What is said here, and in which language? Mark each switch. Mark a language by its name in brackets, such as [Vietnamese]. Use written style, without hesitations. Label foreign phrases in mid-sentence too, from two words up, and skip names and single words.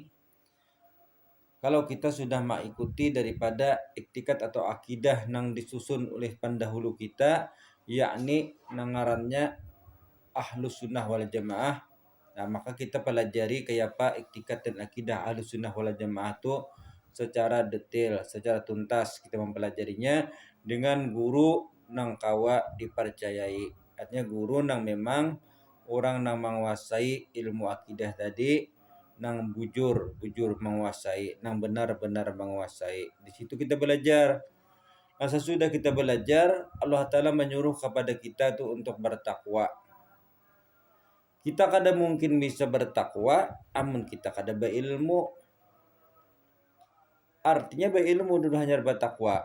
[Indonesian] Kalau kita sudah mengikuti daripada iktikad atau akidah yang disusun oleh pendahulu kita, yakni nangarannya Ahlus Sunnah wal Jamaah. Nah, maka kita pelajari kayak apa iktikad dan akidah Ahlus Sunnah wal Jamaah itu secara detail, secara tuntas kita mempelajarinya dengan guru [Banjar] nang kawa [Indonesian] dipercayai. Artinya guru nang memang orang nang menguasai ilmu akidah tadi, [Banjar] nang bujur menguasai, [Indonesian] nang benar-benar menguasai. Di situ kita belajar. Nah, sesudah kita belajar, Allah Ta'ala menyuruh kepada kita tuh untuk bertakwa. [Banjar] Kita kada mungkin bisa bertakwa amun kita kada berilmu. [Indonesian] Artinya berilmu dulu hanya bertakwa.